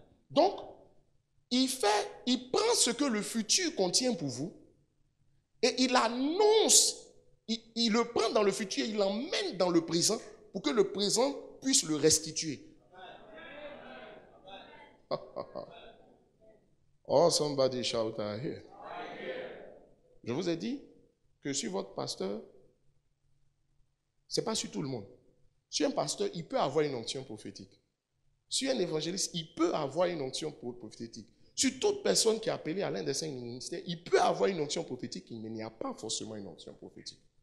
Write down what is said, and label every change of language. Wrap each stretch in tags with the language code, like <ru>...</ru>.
<fr>Donc, il prend ce que le futur contient pour vous et il annonce, il le prend dans le futur et il l'emmène dans le présent pour que le présent puisse le restituer.</fr> <en>Oh, somebody shout out here.</en> <fr>Je vous ai dit que sur votre pasteur, ce n'est pas sur tout le monde. Sur un pasteur, il peut avoir une onction prophétique. Sur un évangéliste, il peut avoir une onction prophétique. Sur toute personne qui est appelée à l'un des 5 ministères, il peut avoir une onction prophétique, mais il n'y a pas forcément une onction prophétique.</fr>